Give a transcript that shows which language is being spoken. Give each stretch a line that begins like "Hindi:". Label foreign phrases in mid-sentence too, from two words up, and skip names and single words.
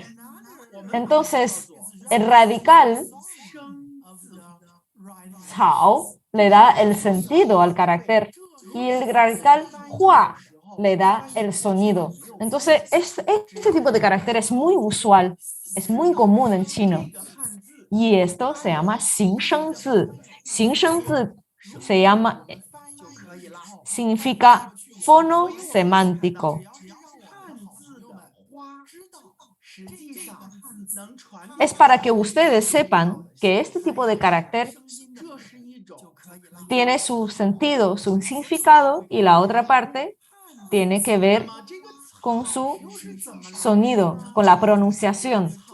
Spanish: Entonces, el radical cao le da el sentido al carácter y el radical hua le da el sonido. Entonces, este tipo de carácter es muy usual, es muy común en chino. Y esto se llama 形声字. 形声字 se llama significa fonosemántico. Es para que ustedes sepan que este tipo de carácter tiene su sentido, su significado, y la otra parte tiene que ver con su sonido, con la pronunciación.